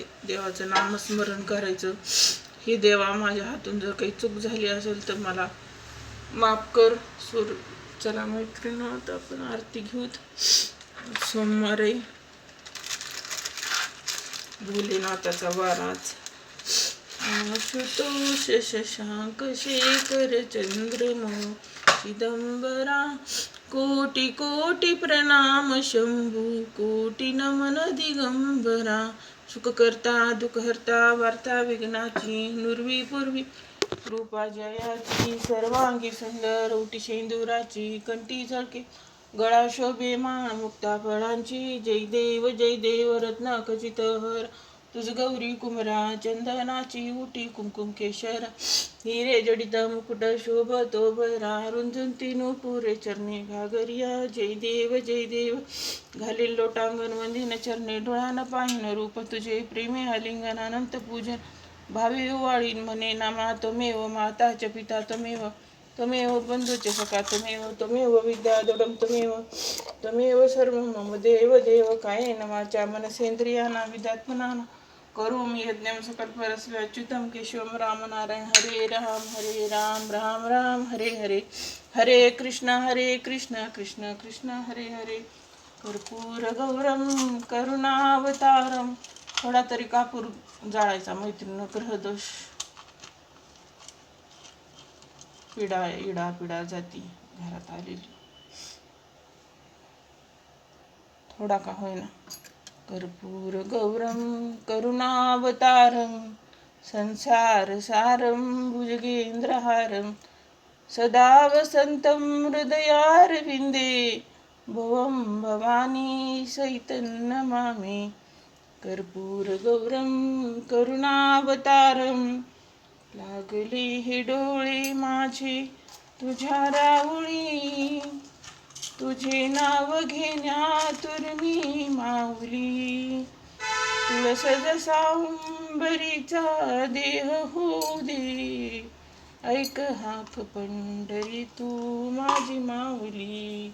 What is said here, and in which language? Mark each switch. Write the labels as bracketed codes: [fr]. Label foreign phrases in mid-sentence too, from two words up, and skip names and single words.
[mr] देवाचं नामस्मरण करायचं. हे देवा माझ्या हातून जर काही चूक झाली असेल तर मला माफ कर. चला मैत्रिणी, आता आपण आरती घेऊत. सोमवार आहे, भोलेनाथाचा वार आज. [hi] आशुतोष शशांक शेखर चंद्रमो चिदंबरा. कोटि कोटि प्रणाम शंभु, कोटि नमन दिगंबरा. [mr] सुख करता दुःख हरता वार्ता विघ्नाची नुरवी पूर्वी कृपा जयाची सर्वांगी सुंदर ओटी शेंदुराची कंठी झळके गळा शोभे मान मुक्ता फळांची जय देव रत्न खचित हर तुझ गौरी कुमरा चंदनाची उटी कुमकुम केशर हिरे जडित मुकुट शोभतो भरा रुंजुंती नुपुरे चरणी घागरिया जय देव घालील लोटांगण वंदिन चरणी डोळ्यानं पाहिन रूप तुझे प्रेमे आलिंगन अनंत पूजन भावी वाळीन म्हणे नामा [sa] त्वमेव माता च पिता त्वमेव बंधुचे सखा त्वमेव विद्या दृढं त्वमेव सर्व मम देव कायेन वाचा मनसेंद्रियाना विद्यात्मनाना करोमि यज्ञं सकलपरस्मै अच्युतं केशवं रामनारायण हरे राम राम राम हरे हरे हरे कृष्ण कृष्ण कृष्ण हरे हरे कर्पूर गौरम करुणावतारम. [mr] थोडा तरी कापूर जाळायचा मैत्रिणी. ग्रहदोष पिढा जाती घरात आलेली. थोडा का होईना. [sa] कर्पूर गौरम करुणावतारम संसार सारम भुजगेंद्रहारम सदा वसंतं हृदयारविंदे भुवं भवानी सहितं नमामि. कर्पूर गौरम करुणावतारम [mr] लागले हे डोळे माझे तुझ्या राऊळी तुझे नाव घेण्यातून मी माऊली. तुळस जसा उंबरीचा देह होऊ दे ऐक हाक पंढरी तू माझी माऊली.